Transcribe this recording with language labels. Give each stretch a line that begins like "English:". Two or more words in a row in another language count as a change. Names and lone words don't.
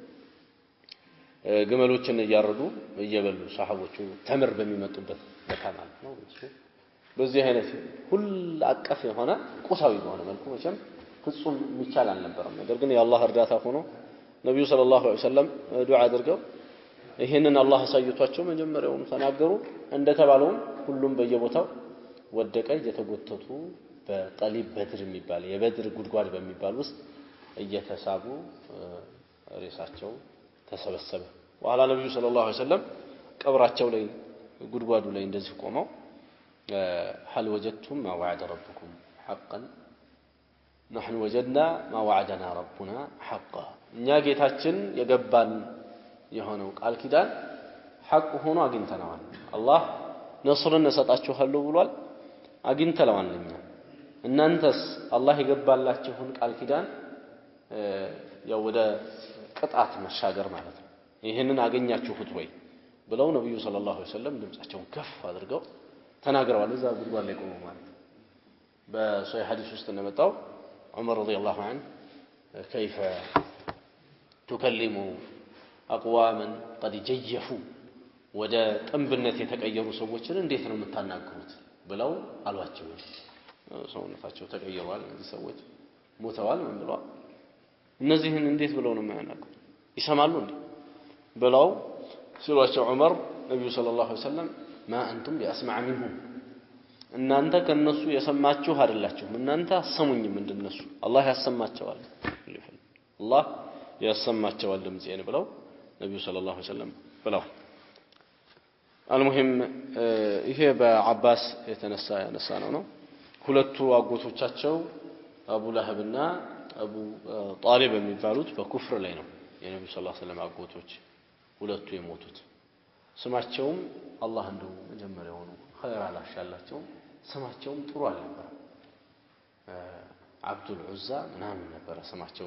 Amharic: ግመሎችን እያረዱ እየበሉ ሰሃቦቹ ተምር በሚመጡበት በካማል ነው እሱ በዚህ አይነት ሁሉ አቀፍ የሆነ ቁሳዊ በሆነ መልኩ መቼም ፍጹም የሚቻል አልነበረም። ነገር ግን የአላህ እርዳታ ሆኖ ነብዩ
Arabic: صلى الله عليه وسلم
Amharic: ዱዓ አድርገው ይሄንን አላህ አሳይቷቸው መጀመሪያውም ተናገሩ። እንደተባለውም ሁሉም በየቦታው ወደቀ። እየተጎተቱ በጠሊብ በድር የሚባል የበድር ጉድጓድ በሚባል ውስጥ እየተሳቡ ሬሳቸው ተሰበሰበ። በኋላ ነብዩ
Arabic: صلى الله عليه وسلم
Amharic: ቀብራቸው ላይ ጉድጓዱ ላይ እንደዚህ ቆመው
Arabic: هل وجدتم ما وعد ربكم حقا نحن وجدنا ما وعدنا ربنا حقا
Amharic: እኛ ጌታችን የገባን የሆነው ቃል ኪዳን ሐቅ ሆኖ አግኝተናል። አላህ ነስርን ሰጣችኋለሁ ብሏል፣ አግኝተናል። እናንተስ አላህ የገባላችሁን ቃል ኪዳን ያው ወደ ቅጣት መሻገር ማለት ነው፣ ይሄንን አገኛችሁት ወይ ብለው ነብዩ
Arabic: صلى الله عليه وسلم
Amharic: ድምጻቸውን ከፍ አድርገው ተናግረዋል። እዛ ጉድጓድ ላይ ቆመው ማለት በሶሒህ ሐዲስ ውስጥ እንደመጣው ዑመር
Arabic: رضي الله عنه
Amharic: كيف
Arabic: تكلم أقواما قد جيفوا
Amharic: ወደ ጥንብነት የተቀየሩ ሰዎችን እንዴት ነው የምታናግሩት ብለው አሏቸው። ሰውነታቸው ተቀይሯል፣ እነዚህ ሰዎች ሞተዋል ምን ብለው እነዚህን እንዴት ብለው ነው የማያናግሩት ይሰማሉ እንዴ ብለው ሲሏቸው ዑመር ነብዩ
Arabic: صلى الله عليه وسلم ما أنتم بأسمع منهم
Amharic: እናንተ ከነሱ የሰማችሁ አይደላችሁም፣ እናንተ አሰሙኝም እንደነሱ አላህ ያሰማቸዋል፣ አላህ ያሰማቸዋል ድምጼን ብለው ነብዩ
Arabic: صلى الله عليه وسلم
Amharic: ብለው አልሙሂም ይሄ በአባስ የተነሳ ነው። ሁለቱ አጎቶቻቸው አቡ ለህብና አቡ ጣሊብ የሚባሉት በኩፍር ላይ ነው የነብዩ
Arabic: صلى الله عليه وسلم
Amharic: አጎቶች ሁለቱ የሞቱት። ስማቸውም አላህ እንደው መጀመሪያው ነው ኸይር አላሻላቸው፣ ስማቸውም ጥሩ አልነበረም። አብዱል ዑዛ ምናምን ነበር ስማቸው፣